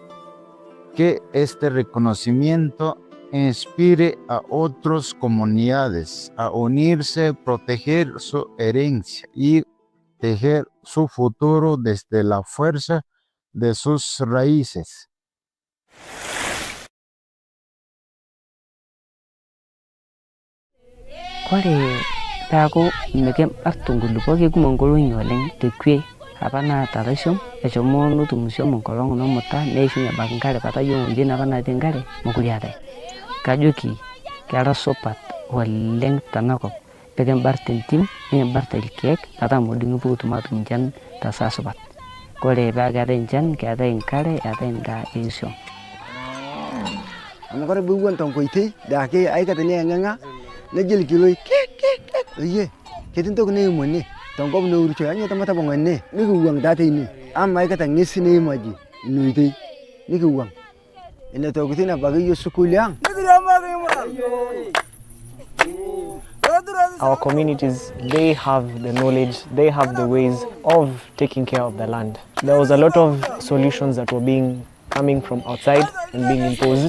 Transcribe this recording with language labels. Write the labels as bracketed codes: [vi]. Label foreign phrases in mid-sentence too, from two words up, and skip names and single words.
[es] Que este reconocimiento inspire a otras comunidades a unirse, proteger su herencia y tejer su futuro desde la fuerza de sus raíces. [mas] Kore peaku mikibartu nkulupuok kekumok nkolong'i oleng tekwe apa naata laishom eshomo netumushom enkolong namuta neishunye ebaiki nkare kata yiok ng'ojitin apa natii nkare mokure eetae. Kajoki kera supat oleng tenakop pikimbar tentim nikimbar irkeek metaa modung'i pukutum atum nchan tesaa supat. Kore paa keetae nchan, keetae nkare, eetae ndaa eisuam. Amu kore piiwuon tenkoitoi daake aikata nieng'eng'a negel kiloi oye ketii ntoki neim ene tenkop neurito anyoo tamatapong' ene nikiwuang' taa teine ama aikata ng'esi neimaji ina oitoi nikiwuang' ina tokitin ebaiki yiok sukuul ang'. [en] Our communities, they have the knowledge, they have the ways of taking care of the land. There was a lot of solutions that were coming from outside and being imposed.